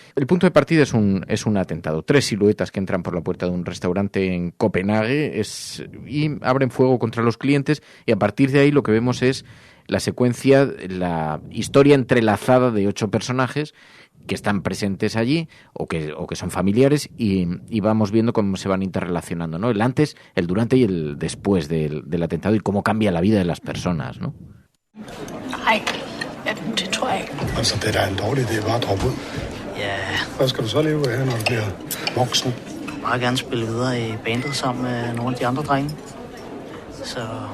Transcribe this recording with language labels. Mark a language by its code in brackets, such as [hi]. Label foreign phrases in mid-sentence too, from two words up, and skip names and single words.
[es] El punto de partida es un atentado. 3 siluetas que entran por la puerta de un restaurante en Copenhague y abren fuego contra los clientes, y a partir de ahí lo que vemos es la secuencia, la historia entrelazada de 8 personajes que están presentes allí o que son familiares y vamos viendo cómo se van interrelacionando, ¿no? El antes, el durante y el después del atentado y cómo cambia la vida de las personas, ¿no? [da] Nej, det tror jeg ikke. Altså, det er da en dårlig idé, bare droppe ud. Ja. Hvad skal du så leve af, når du bliver voksen? Jeg vil meget gerne spille videre i bandet sammen med nogle af de andre drenge. Så...